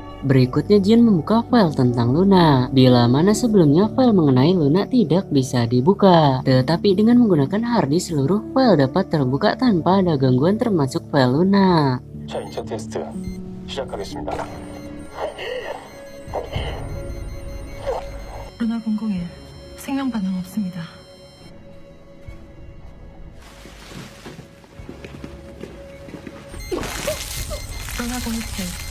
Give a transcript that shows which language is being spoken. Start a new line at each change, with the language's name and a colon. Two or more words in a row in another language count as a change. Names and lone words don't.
Indonesian: Berikutnya Jian membuka file tentang Luna, bila mana sebelumnya file mengenai Luna tidak bisa dibuka. Tetapi dengan menggunakan harddisk seluruh file dapat terbuka tanpa ada gangguan termasuk file Luna.
Korean: 자, 인체 테스트 시작하겠습니다. 루나 001 생명 반응 없습니다. 루나 07